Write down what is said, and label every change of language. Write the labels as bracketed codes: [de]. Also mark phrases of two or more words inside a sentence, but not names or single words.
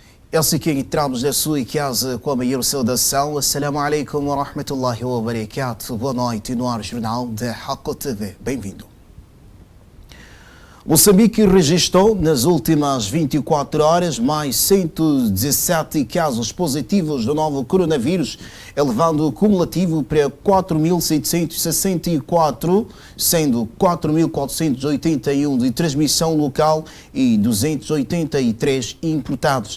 [pt] Esse aqui entramos na sua casa com a maior saudação. [ar] السلام عليكم ورحمة الله وبركاته. [pt] Boa noite no ar jornal da Hako TV. Bem-vindo. Moçambique registrou nas últimas 24 horas mais 117 casos positivos do novo coronavírus, elevando o cumulativo para 4.764, sendo 4.481 de transmissão local e 283 importados.